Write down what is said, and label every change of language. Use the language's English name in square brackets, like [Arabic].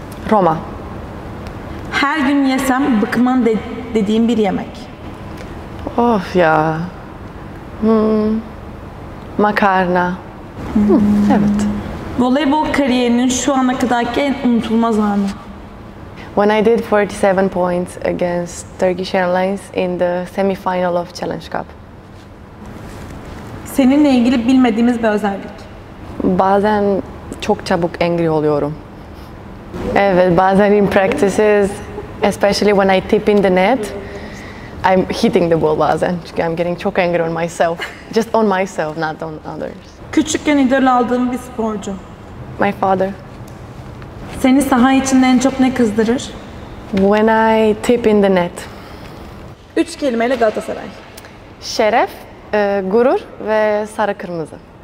[Turkish] Roma. Her gün yesem bıkmam dediğim bir yemek. Of ya. Makarna. Evet. Voleybol kariyerinin şu ana kadarki en unutulmaz anı. [English] When I did 47 points against Turkish Airlines in the semi-final of Challenge Cup. [Turkish] Seninle ilgili bilmediğimiz bir özellik. Bazen çok çabuk [English] angry [Turkish] oluyorum. Evet, bazen [English] in practices, especially when I tip in the net, I'm hitting the ball [Turkish] bazen. Çünkü [English] I'm getting [Turkish] çok [English] angry on myself. Just on myself, not on others. [Turkish] Küçükken idol aldığım bir sporcu. [English] My father. [Turkish] Seni saha içinde en çok ne kızdırır? [English] When I tip in the net. [Turkish] 3 kelimeyle Galatasaray. Şeref, gurur ve sarı kırmızı.